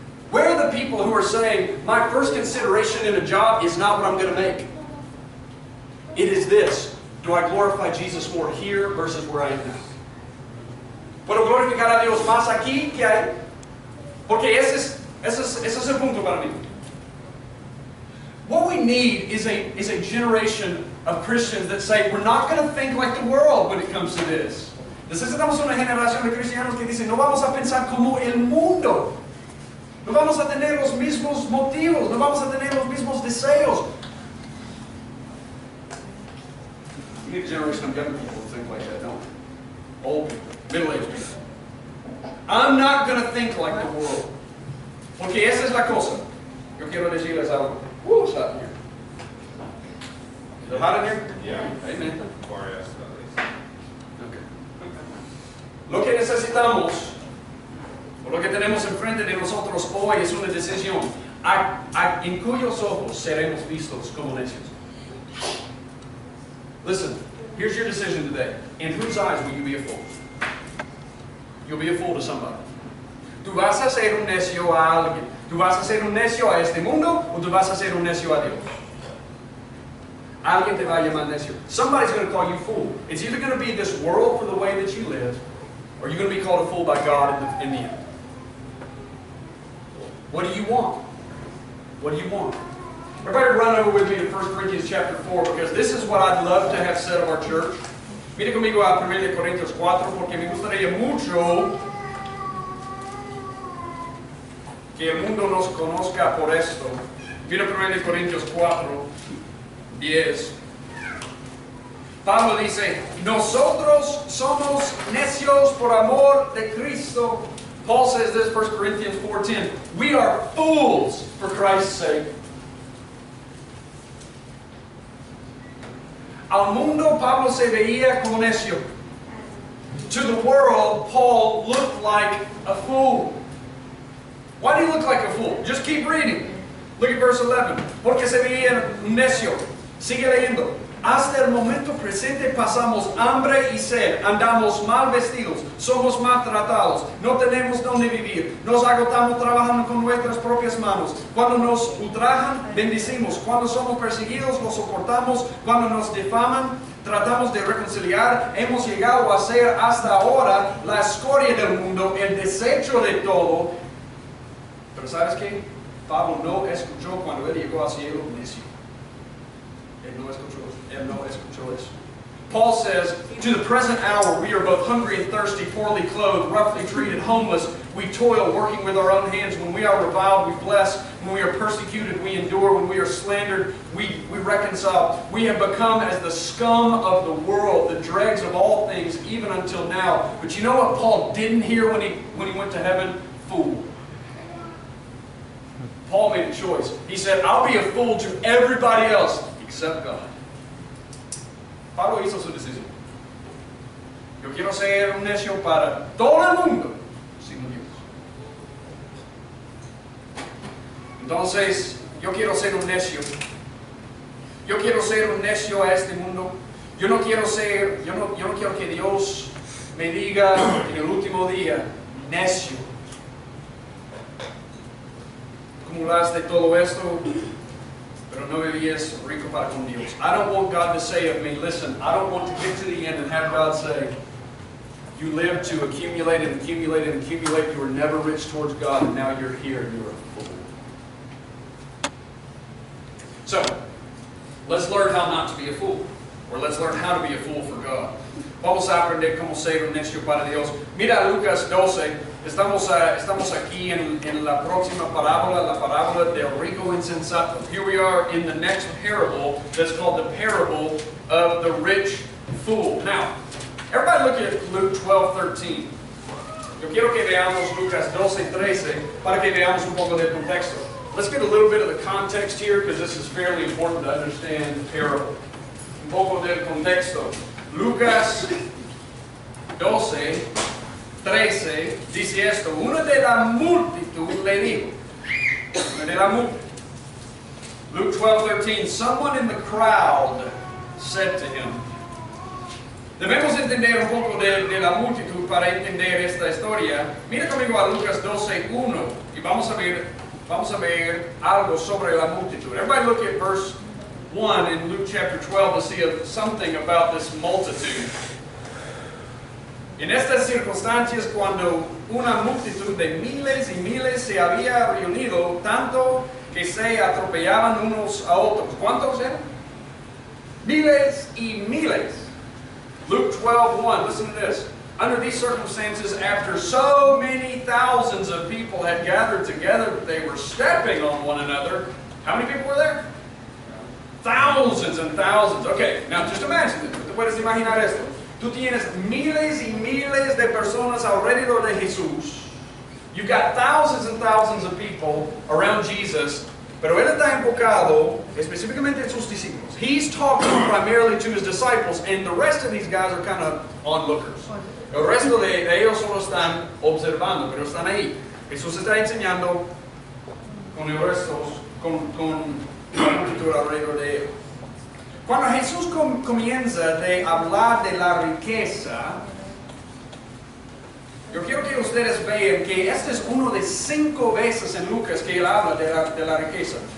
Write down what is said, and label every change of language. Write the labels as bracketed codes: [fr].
[en] Where are the people who are saying, my first consideration in a job is not what I'm going to make? It is this. Do I glorify Jesus more here versus where I am now? [es] ¿Puedo glorificar a Dios más aquí que ahí? Porque ese es el punto para mí. [en] What we need is a generation of Christians that say, we're not going to think like the world when it comes to this. [es] Necesitamos una generación de cristianos que dicen, no vamos a pensar como el mundo. No vamos a tener los mismos motivos, no vamos a tener los mismos deseos. [en] We need a generation of young people who think like that, don't we? Old people, middle-aged people. I'm not going to think like the world. [es] Porque esa es la cosa. Yo quiero decirles algo. [en] It's hot in here. Is it hot in here? Yeah. Amen. For us, at least. Okay. [es] Lo que necesitamos, o lo que tenemos enfrente de nosotros hoy es una decisión. En cuyos ojos seremos vistos como necios. [en] Listen, here's your decision today. In whose eyes will you be a fool? You'll be a fool to somebody. [es] Tú vas a ser un necio a alguien. Tú vas a ser un necio a este mundo o tú vas a ser un necio a Dios. Alguien te va a llamar necio. [en] Somebody's going to call you fool. It's either going to be this world for the way that you live, or you're going to be called a fool by God in the end. What do you want? What do you want? Everybody run over with me to 1 Corinthians chapter 4, because this is what I'd love to have said of our church. [es] Mire conmigo a 1 Corintios 4, porque me gustaría mucho que el mundo nos conozca por esto. Mira 1 Corintios 4, 10. Pablo dice, nosotros somos necios por amor de Cristo. [en] Paul says this, 1 Corinthians 4:10. We are fools for Christ's sake. [es] Al mundo Pablo se veía como necio. [en] To the world, Paul looked like a fool. Why do you look like a fool? Just keep reading. Look at verse 11. [es] Porque se veía necio. Sigue leyendo. Hasta el momento presente pasamos hambre y sed, andamos mal vestidos, somos maltratados, no tenemos donde vivir, nos agotamos trabajando con nuestras propias manos. Cuando nos ultrajan, bendecimos. Cuando somos perseguidos, lo soportamos. Cuando nos difaman, tratamos de reconciliar. Hemos llegado a ser hasta ahora la escoria del mundo, el desecho de todo. Pero ¿sabes qué? Pablo no escuchó cuando él llegó al cielo necio. Él no escuchó eso. [en] Paul says, to the present hour we are both hungry and thirsty, poorly clothed, roughly treated, homeless. We toil, working with our own hands. When we are reviled, we bless. When we are persecuted, we endure. When we are slandered, we reconcile. We have become as the scum of the world, the dregs of all things, even until now. But you know what Paul didn't hear when he went to heaven? Fool. Paul made a choice. He said, I'll be a fool to everybody else except God. [es] Pablo hizo su decisión. Yo quiero ser un necio para todo el mundo, sino Dios. Entonces, yo quiero ser un necio. Yo quiero ser un necio a este mundo. Yo no quiero que Dios me diga en el último día, necio. Acumulaste todo esto, pero no vivías rico para con Dios. [en] I don't want God to say of me, listen, I don't want to get to the end and have God say, you lived to accumulate and accumulate and accumulate, you were never rich towards God, and now you're here and you're a fool. So, let's learn how not to be a fool. Or let's learn how to be a fool for God. [es] Vamos a aprender cómo ser un necio para Dios. Mira Lucas 12. Estamos aquí en la próxima parábola, la parábola del rico insensato. [en] Here we are in the next parable that's called the parable of the rich fool. Now, everybody look at Luke 12:13. [es] Yo quiero que veamos Lucas 12:13 para que veamos un poco del contexto. [en] Let's get a little bit of the context here because this is fairly important to understand the parable. [es] Un poco del contexto. Lucas 12:13 dice esto. Uno de la multitud le dijo. Uno de la multitud. Luke 12:13. [en] Someone in the crowd said to him. [es] Debemos entender un poco de la multitud para entender esta historia. Mira conmigo a Lucas 12:1 y vamos a ver algo sobre la multitud. [en] Everybody look at verse 1 in Luke chapter 12 to see something about this multitude. [es] En estas circunstancias, cuando una multitud de miles y miles se había reunido, tanto que se atropellaban unos a otros. ¿Cuántos eran? Miles y miles. [en] Luke 12:1, listen to this. Under these circumstances, after so many thousands of people had gathered together, they were stepping on one another. How many people were there? Thousands and thousands. Okay, now just imagine this. [es] ¿Tú puedes imaginar esto? Tú tienes miles y miles de personas alrededor de Jesús. [en] You've got thousands and thousands of people around Jesus, [es] pero él está enfocado específicamente en sus discípulos. [en] He's talking primarily to his disciples, and the rest of these guys are kind of onlookers. [es] El resto de ellos solo están observando, pero están ahí. Jesús está enseñando con el resto, con la multitud alrededor de él. Cuando Jesús comienza de hablar de la riqueza, yo quiero que ustedes vean que este es uno de 5 veces en Lucas que él habla de la riqueza.